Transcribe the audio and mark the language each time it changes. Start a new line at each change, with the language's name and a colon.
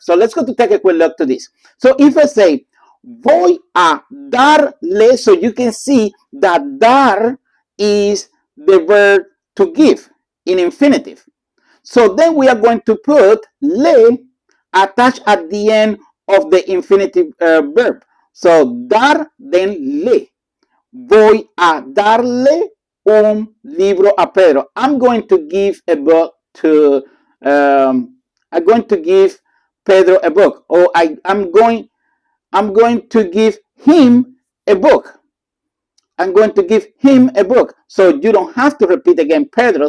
English: So let's go to take a quick look to this. So if I say
Spanish: voy a darle,
English: so you can see that dar is the verb to give in infinitive. So then we are going to put le attached at the end of the infinitive verb. So dar, then le.
Spanish: Voy a darle un libro a Pedro.
English: I'm going to give a book to I'm going to give Pedro a book, or I'm going to give him a book. I'm going to give him a book. So you don't have to repeat again Pedro.